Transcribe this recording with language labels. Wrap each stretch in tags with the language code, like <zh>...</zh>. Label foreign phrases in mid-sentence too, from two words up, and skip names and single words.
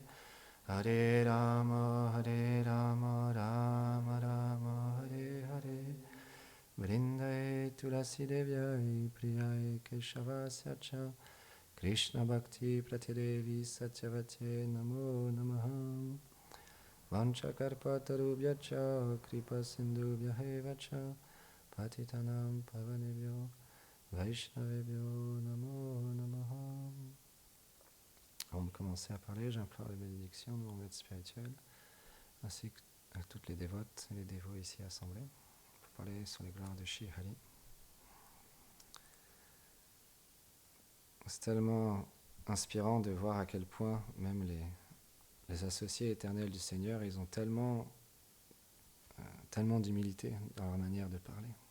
<sa>हरे राम राम राम हरे हरे वृन्दायै तुलसी देव्यै प्रियायै केशवस्य च कृष्ण भक्ति प्रतिदेवि सत्यवते नमो नमः वाञ्छाकल्पतरुभ्यश्च कृपा सिन्धुभ्य एव च पतितानां पावनेभ्यो वैष्णवेभ्यो नमो नमः.</sa> <fr>Avant de commencer à parler, j'implore la bénédiction de mon maître spirituel, ainsi que toutes les dévotes et les dévots ici assemblés, pour parler sur les gloires de Shri Hari. C'est tellement inspirant de voir à quel point même les associés éternels du Seigneur, ils ont tellement d'humilité dans leur manière de parler.</fr>